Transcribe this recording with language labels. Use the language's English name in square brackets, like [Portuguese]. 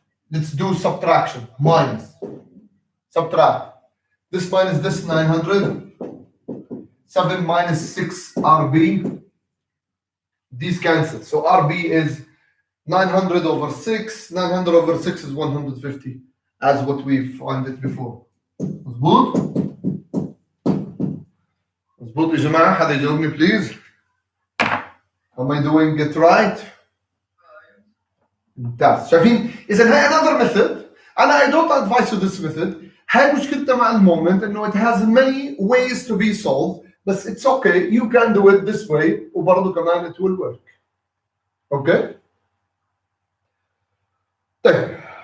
[English] Let's do subtraction. Minus. Subtract. This minus this 900. 7 minus 6 RB. These cancel. So RB is 900 over 6. 900 over 6 is 150, as what we found it before. [Arabic] مظبوط؟ مظبوط يا جماعة؟ حدا يجاوبني [English] please. Am I doing it right? [Arabic] ممتاز. شايفين؟ إذا هي [English] another method. I don't advise you this method. [Arabic] هاي مشكلتها مع المومنت إنه [English] it has many ways to be solved. But it's okay. You can do it this way. [Arabic] وبرضه كمان [English] it will work. Okay? [Arabic] طيب.